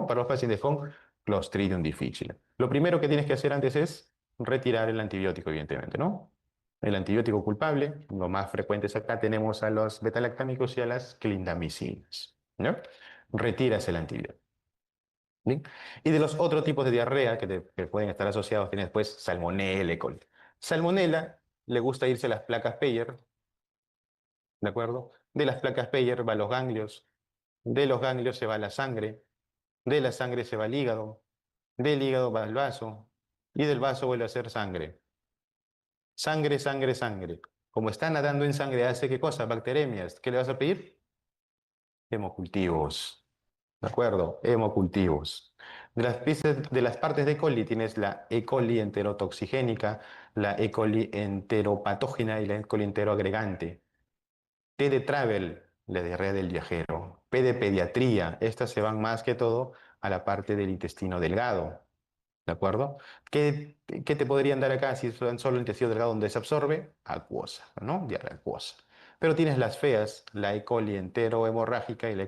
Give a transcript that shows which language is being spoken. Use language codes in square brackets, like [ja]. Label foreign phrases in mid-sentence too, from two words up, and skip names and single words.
[es] Para los pacientes con Clostridium difficile. Lo primero que tienes que hacer antes es retirar el antibiótico, evidentemente, ¿no? El antibiótico culpable, lo más frecuente es acá, tenemos a los betalactámicos y a las clindamicinas, ¿no? Retiras el antibiótico. ¿Bien? Y de los otros tipos de diarrea que pueden estar asociados, tienes pues salmonella, E. coli. Salmonella le gusta irse a las placas Peyer, ¿de acuerdo? De las placas Peyer va a los ganglios, de los ganglios se va a la sangre, de la sangre se va al hígado, del hígado va al vaso y del vaso vuelve a ser sangre. Sangre, sangre, sangre. Como está nadando en sangre, ¿hace qué cosa? Bacteremias. ¿Qué le vas a pedir? Hemocultivos. ¿De acuerdo? Hemocultivos. De las partes de E. coli tienes la E. coli enterotoxigénica, la E. coli enteropatógena y la E. coli enteroagregante. T de travel, la diarrea del viajero. P de pediatría, estas se van más que todo a la parte del intestino delgado. ¿De acuerdo? ¿Qué te podrían dar acá si son solo el intestino delgado donde se absorbe? Acuosa, ¿no? Diarrea acuosa. Pero tienes las feas, la E. coli entero hemorrágica y la E.